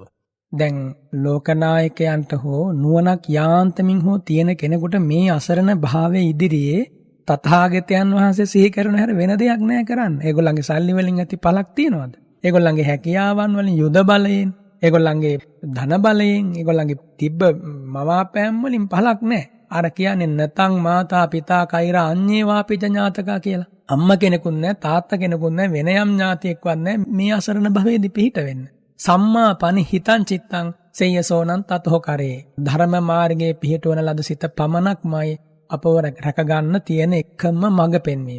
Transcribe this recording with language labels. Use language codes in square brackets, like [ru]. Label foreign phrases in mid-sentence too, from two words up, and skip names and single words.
[si] දැන් ලෝකනායකයන්ට හෝ නුවණක් යාන්තමින් හෝ තියෙන කෙනෙකුට මේ අසරණ භාවයේ ඉදිරියේ තථාගතයන් වහන්සේ සිහි කරන හැර වෙන දෙයක් නෑ කරන්න. ඒගොල්ලන්ගේ සල්ලි වලින් ඇති පළක් තියනවාද? ඒගොල්ලන්ගේ හැකියාවන් වලින් යුද බලයෙන්, ඒගොල්ලන්ගේ ධන බලයෙන්, ඒගොල්ලන්ගේ තිබ්බ මවාපෑම් වලින් පළක් නෑ. අර කියන්නේ [pi] නැතං මාතා පිතා කෛරා අඤ්ඤේ වාපිච ඥාතකා කියලා. [si] අම්මා කෙනෙකුත් නෑ, තාත්තා කෙනෙකුත් නෑ, වෙන යම් ඥාතියෙක්වත් නෑ මේ අසරණ භවයේදී පිහිට වෙන්න. [pi] සම්මා පනි හිතං චිත්තං සේයසෝනං තතෝ කරේ. [si] ධර්ම මාර්ගයේ පිහිටවන ලද සිත පමණක්මයි අපව රැක ගන්න තියෙන එකම මඟ පෙන්වීම.